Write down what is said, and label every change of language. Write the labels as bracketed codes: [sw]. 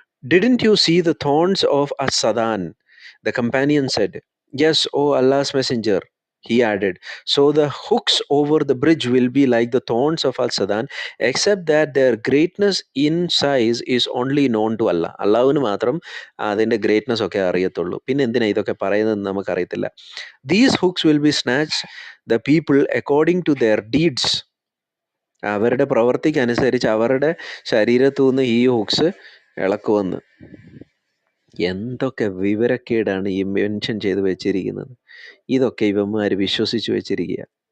[en] Didn't you see the thorns of As-Sadan? The companion said, Yes, O Allah's messenger. He added, So the hooks over the bridge will be like the thorns of Al-Sadan, except that their greatness in size is only known to Allah. [ml] അള്ളാഹുവിന് മാത്രം അതിൻ്റെ greatness ഒക്കെ അറിയത്തുള്ളൂ. പിന്നെ എന്തിനാ ഇതൊക്കെ പറയുന്നത് നമുക്കറിയത്തില്ല. [en] These hooks will be snatched the people according to their deeds. [ml] അവരുടെ പ്രവൃത്തിക്കനുസരിച്ച് അവരുടെ ശരീരത്തുനിന്ന് ഈ ഹുക്സ് ഇളക്കുമെന്ന്. എന്തൊക്കെ വിവരക്കേടാണ് ഈ മെൻഷൻ ചെയ്ത് വെച്ചിരിക്കുന്നത്. ഇതൊക്കെ ഇവന്മാർ വിശ്വസിച്ച് വെച്ചിരിക്കുക.